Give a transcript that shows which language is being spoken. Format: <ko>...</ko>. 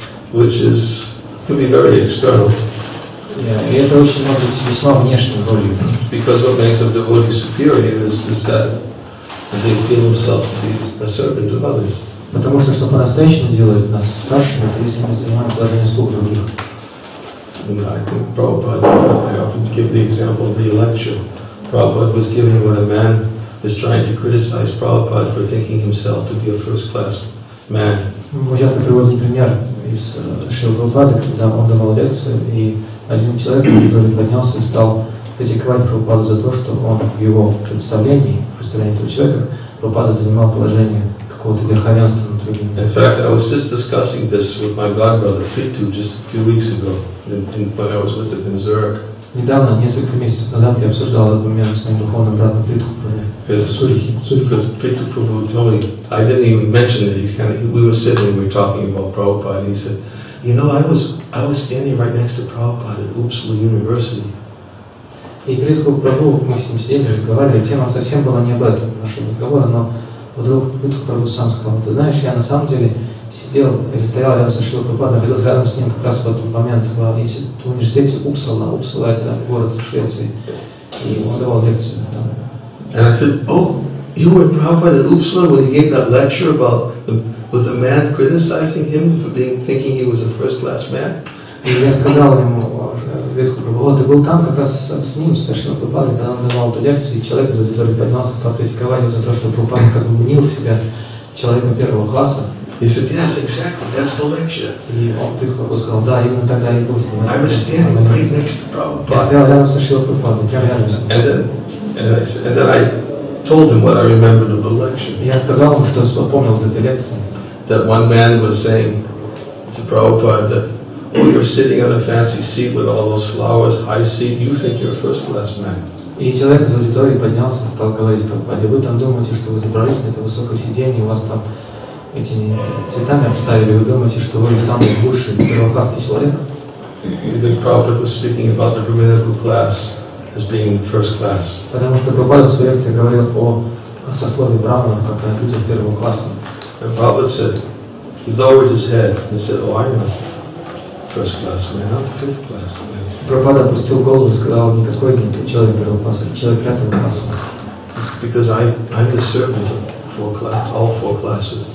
<en>Which can be very external.</en> <ru>И это очень может быть весьма внешней ролью.</ru> <en>Because what makes a devotee superior is that they feel themselves to be a servant of others.</en> <ru>Потому что по-настоящему делает нас старшими, это если мы занимаем положение слуг других.</ru> <en>And I think Prabhupada, I often give the example of the election. Prabhupada was giving when a man is trying to criticize Prabhupada for thinking himself to be a first-class man.</en> <ru>Мы часто приводим пример из Шрилы Прабхупады, когда он давал лекцию, и один человек, который поднялся и стал критиковать Прабхупаду за то, что он в его представлении этого человека, Прабхупада занимал положение какого-то верховенства над другими.</ru> <en>In fact, I was just discussing this with my godbrother Pitu just a few weeks ago, when I was with him in Zurich.</en> <ru>Недавно, несколько месяцев назад, я обсуждал этот момент с моим духовным братом Притху.</ru> <en>Because Pitu Prabhu told me, I didn't even mention it. We were sitting, we were talking about Prabhupada, and he said, you know, I was standing right next to Prabhupada at Uppsala University.</en> <ru>И перед Прабху мы с ним сидели, разговаривали, тема совсем была не об этом нашего разговора, но вдруг Прабху сам сказал: ты знаешь, я на самом деле сидел или стоял рядом со Шрилой Прабхупадой, находился рядом с ним как раз в этот момент в университете Uppsala. Uppsala — это город в Швеции, и он давал лекцию.</ru> <en>And I said, oh, you were in Prabhupada at Uppsala when he gave that lecture about with the man criticizing him for thinking he was a first-class man?</en> <ru>И я сказал ему, Прабху, ты был там как раз с ним, с Шрилой Прабхупадой, когда он давал эту лекцию, и человек из аудитории поднялся, стал критиковать его за то, что Прабхупада как бы мнил себя человеком первого класса.</ru> <en>He said, yes, exactly, that's the lecture.</en> <ru>И он Прабху сказал, да, именно тогда и был с ним.</ru> <en>I was standing right next to Prabhupada.</en> <ru>Я стоял рядом со Шрилой Прабхупадой, прямо рядом с ним.</ru> <en>And then I told him what I remembered of the lecture.</en> <ru>Я сказал ему, что я помнил из этой лекции.</ru> <en>That one man was saying to Prabhupada that, oh, you're sitting on a fancy seat with all those flowers, high seat, you think you're a first-class man.</en> <ru>И человек из аудитории поднялся, стал говорить Прабхупаде: вы там думаете, что вы забрались на это высокое сиденье, у вас там этими цветами обставили, вы думаете, что вы самый лучший, первоклассный человек?</ru> <en>The Prabhupada was speaking about the Brahminical class as being first class.</en> <ru>Потому что Прабхупада в своей лекции говорил о сословии браманов, как о людях первого класса.</ru> <en>And Prabhupada said, he lowered his head and said, oh, I'm not first class man, I'm fifth class man.</en> <ru>Прабхупада опустил голову и сказал: никакой не человек первого класса, а человек пятого класса.</ru> <en>Because I'm the servant of all four classes.</en>